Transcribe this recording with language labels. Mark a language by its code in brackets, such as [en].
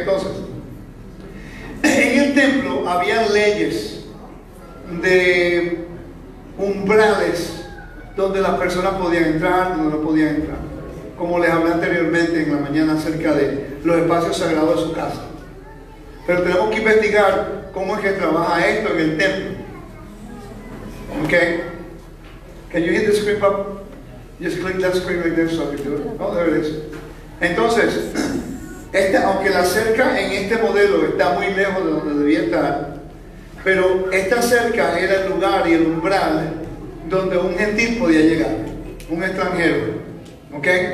[es] Entonces, en el templo había leyes de umbrales donde las personas podían entrar, donde no podían entrar, como les hablé anteriormente en la mañana acerca de los espacios sagrados de su casa. Pero tenemos que investigar cómo es que trabaja esto en el templo. ¿Ok? [en] Can you hit the screen, Pop? Just click that screen right there so I can do it. Oh, there it is. [es] Entonces, aunque la cerca en este modelo está muy lejos de donde debía estar, pero esta cerca era el lugar y el umbral donde un gentil podía llegar, un extranjero. ¿Ok?